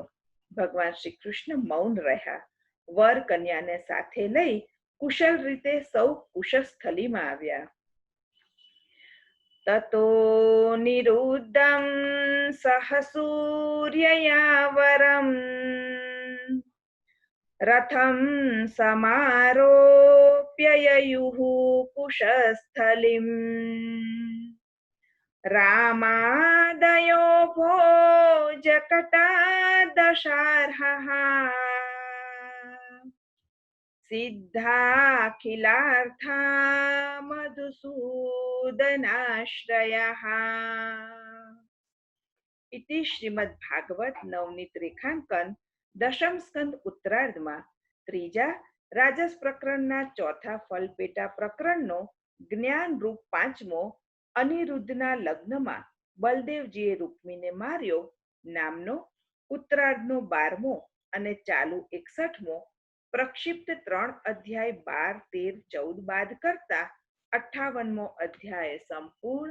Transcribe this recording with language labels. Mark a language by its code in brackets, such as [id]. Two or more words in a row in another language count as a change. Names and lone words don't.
[gu] ભગવાન શ્રી કૃષ્ણ મૌન રહ્યા. વર કન્યાને સાથે લઈ કુશલ રીતે સૌ કુશસ્થલીમાં આવ્યા. [sa] ततो निरुद्धम् सह सूर्यया वरम् रथं समारोप्य ययुः कुशस्थलिम् रामादयो भोजकटा दशार्हः सिद्धाखिलार्था मधुसूदनाश्रयः। इति श्रीमद्भागवत नवनीत रेखांकन [gu] દશમ સ્કંદ ઉત્તરાર્ધમાં ત્રીજા રાજસ પ્રકરણના ચોથા ફલપેટા પ્રકરણનો જ્ઞાન રૂપ પાંચમો અનિરુદ્ધના લગ્નમાં બલદેવજીએ રૂક્મીને માર્યો નામનો ઉત્તરાર્ધનો 12મો અને ચાલુ 61મો પ્રક્ષિપ્ત 3 અધ્યાય 12, 13, 14 બાદ કરતા 58મો અધ્યાય સંપૂર્ણ।